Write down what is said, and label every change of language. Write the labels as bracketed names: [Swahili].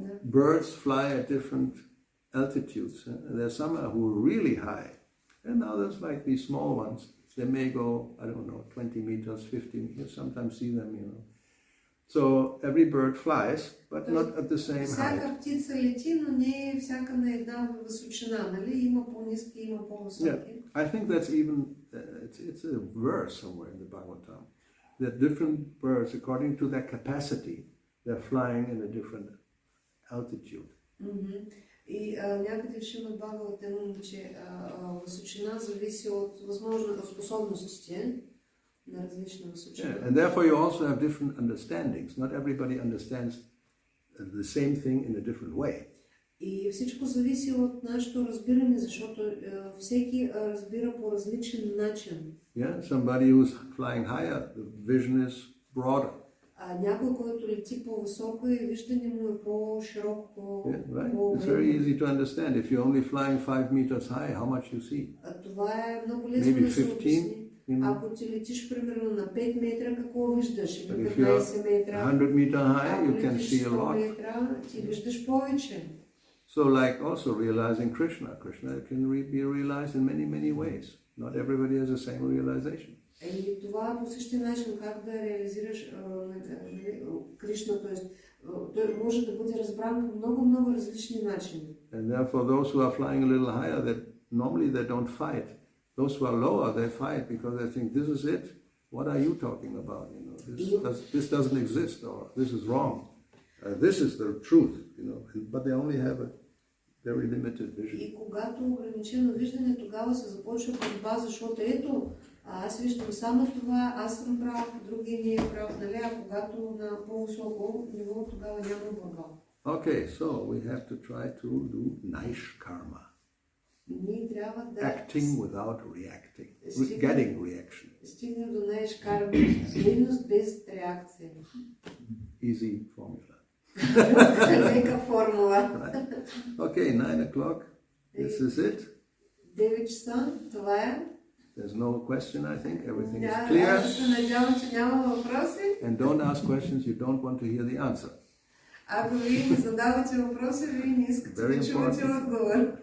[English] Birds fly at different altitudes. There's some who are really high, and others, like these small ones, they may go, I don't know, 20 meters, 15. You sometimes see them, you know. So every bird flies, but not at the same height. [Bulgarian] Всяка птица лети, но не всяка на една височина, нали? Има по-ниски, има по-високи. [English] I think that's even, it's a verse somewhere in the Bhagavatam, that different birds, according to their capacity, they're flying in a different altitude. [Bulgarian] И някъде в Шримад Бхагаватам, че височина зависи от възможно способностите на различна височина. [English] And therefore you also have different understandings. Not everybody understands the same thing in a different way. [Bulgarian] И всичко зависи от нашето разбиране, защото всеки разбира по различен начин. [English] Yeah, somebody who's flying higher, the vision is broader. [Bulgarian] Някой, който лети по-високо и виждане му е по-широко, [English] It's very easy to understand. If you're only flying 5 meters high, how much you see? [Bulgarian] Това е много лесно да се обясни. Ако ти летиш примерно на 5 метра, какво виждаш? Или 15 метра. [English] 100 meter high, you can [Bulgarian] летиш [English] see a [Bulgarian] 100 [English] lot. [Bulgarian] метра, ти виждаш повече. [English] So like also realizing Krishna. Krishna can be realized in many, many ways. Not everybody has the same realization. [Bulgarian] И това по същия начин, как да реализираш Кришна, т.е. той може да бъде разбран по много различни начини. [English] And therefore those who are flying a little higher, that normally they don't fight. Those who are lower, they fight because they think this is it. What are you talking about? You know, this doesn't exist, or this is wrong. This is the truth, you know. But they only have a very limited vision. [Bulgarian] И когато ограничено виждане, тогава се започва борба, защото ето, аз виждам само това, аз съм прав, другия не е прав, нали? А когато на по-високо ниво, тогава няма борба. [English] Okay, so we have to try to do nice karma. [Bulgarian] Ние трябва да... [English] Acting without reacting. Getting reaction. [Bulgarian] Стигне до [English] nice karma. [Bulgarian] Дейност без реакция. [English] Easy formula. [Bulgarian] Лека формула. [English] Okay, 9 o'clock. This is it. [Bulgarian] 9 часа, това е. [English] There's no question, I think. Everything is clear. [Bulgarian] Аз се надявам, че няма въпроси. [English] And don't ask questions you don't want to hear the answer. [Bulgarian] Ако вие не задавате въпроси, вие не искате да чувате отговор.